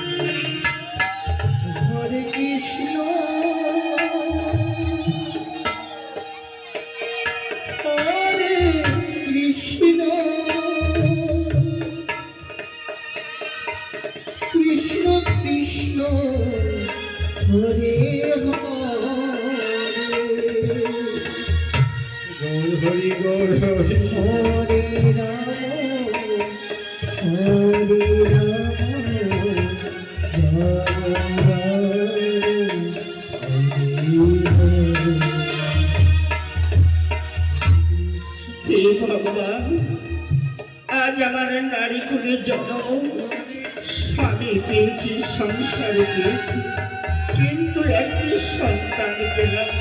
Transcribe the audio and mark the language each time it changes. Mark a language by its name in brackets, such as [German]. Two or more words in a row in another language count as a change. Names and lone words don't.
[Sanskrit] হরে কৃষ্ণ, হরে কৃষ্ণ, কৃষ্ণ কৃষ্ণ, হরে হরে, Gaur Hari, হরে রাম, হরে রাম, [Bangla] হে ভগবান, আজ আমার নারী কুলের জন্ম, স্বামী পেয়েছি, সংসার পেয়েছি, কিন্তু একটি সন্তান পেলাম না।